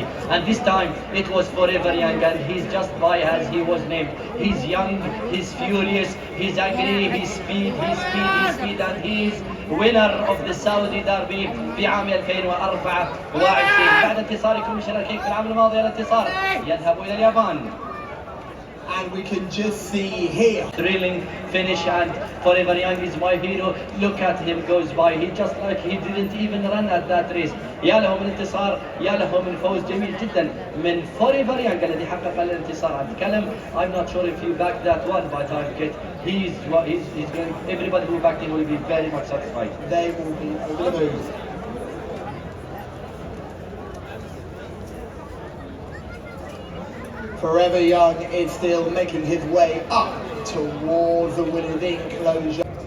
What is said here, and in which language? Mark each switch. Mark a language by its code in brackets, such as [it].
[en] And this time, it was Forever Young, and he's just by as he was named. He's young, he's furious, he's angry, he's speed, and he's winner of the Saudi Derby [ar] في عام 2024 بعد انتصار كوميشنر كينج في العام الماضي. الانتصار يذهب إلى اليابان. [en] And we can just see here. Thrilling finish, and Forever Young is my hero. Look at him goes by. He just like he didn't even run at that race. [ar] يا له من انتصار، يا له من فوز جميل جدا من Forever Young الذي حقق الانتصار. عن كلام [en] I'm not sure if you backed that one, but I get he's going. Everybody who backed him will be very much satisfied. They will be over the moon. Forever Young is still making his way up towards the winning enclosure.